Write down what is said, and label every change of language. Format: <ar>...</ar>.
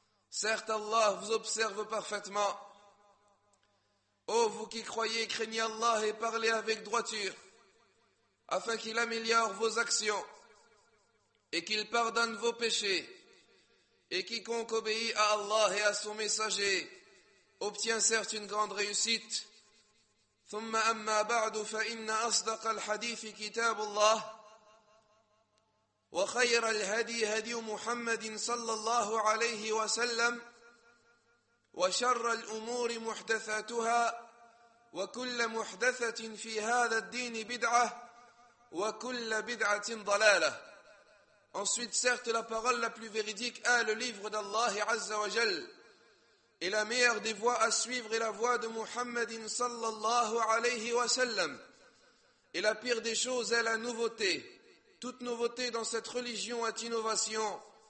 <fr>Certes, Allah vous observe parfaitement. Ô vous qui croyez, craignez Allah et parlez avec droiture, afin qu'il améliore vos actions et qu'il pardonne vos péchés. Et quiconque obéit à Allah et à son messager obtient certes une grande réussite.</fr> <ar>ثم أما بعد فإن أصدق الحديث كتاب الله وخير الهدي هدي محمد صلى الله عليه وسلم وشر الأمور محدثاتها وكل محدثة في هذا الدين بدعة وكل بدعة ضلالة.</ar> <fr>Ensuite, certes, la parole la plus véridique est le livre d'Allah Azza wa Jal. Et la meilleure des voies à suivre est la voie de Muhammadin sallallahu alayhi wa sallam. Et la pire des choses est la nouveauté. Toute nouveauté dans cette religion est innovation.</fr>